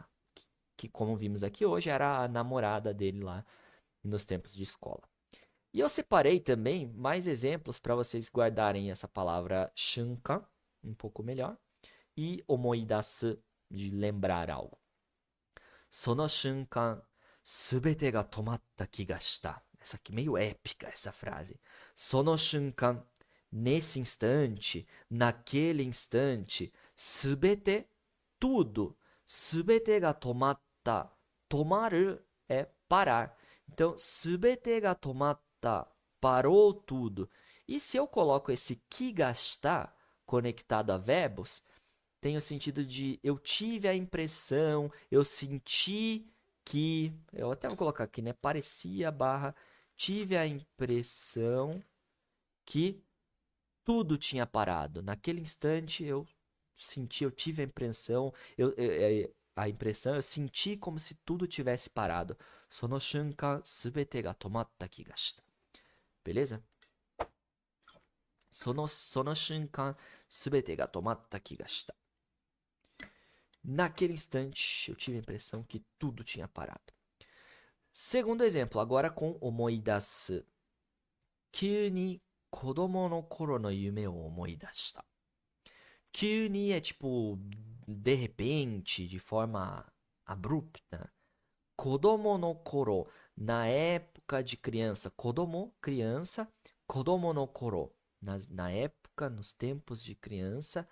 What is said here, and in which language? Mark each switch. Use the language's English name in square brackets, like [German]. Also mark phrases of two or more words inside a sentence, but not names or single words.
[Portuguese] Que, como vimos aqui hoje, era a namorada dele lá nos tempos de escola. E eu separei também mais exemplos para vocês guardarem essa palavra shunkan um pouco melhor e omoidasu, de lembrar algo. [Japanese] その瞬間、全てが止まった気がした. [Portuguese] Essa aqui meio épica, essa frase. [Japanese] その瞬間, [Portuguese] nesse instante, naquele instante, subete, tudo. [Japanese] 全てが止まった。止まる [Portuguese] é parar. Então, [Japanese] 全てが止まった, [Portuguese] parou tudo. E se eu coloco esse [Japanese] 気がした [Portuguese] conectado a verbos, tem o sentido de eu tive a impressão, eu senti que, eu até vou colocar aqui, né? Parecia barra, tive a impressão que tudo tinha parado. Naquele instante eu senti, eu tive a impressão, eu senti como se tudo tivesse parado. [Japanese] その瞬間全てが止まった気がした. Beleza? その瞬間全てが止まった気がした. [Portuguese] Naquele instante eu tive a impressão que tudo tinha parado. Segundo exemplo, agora com omoidasu. [Japanese] 急に子供の頃の夢を思い出した. [Portuguese] Kyū é tipo de repente, de forma abrupta. [Japanese] 子供の頃, [Portuguese] na época de criança. Kodomo, criança. [Japanese] 子供の頃, [Portuguese] na época, nos tempos de criança.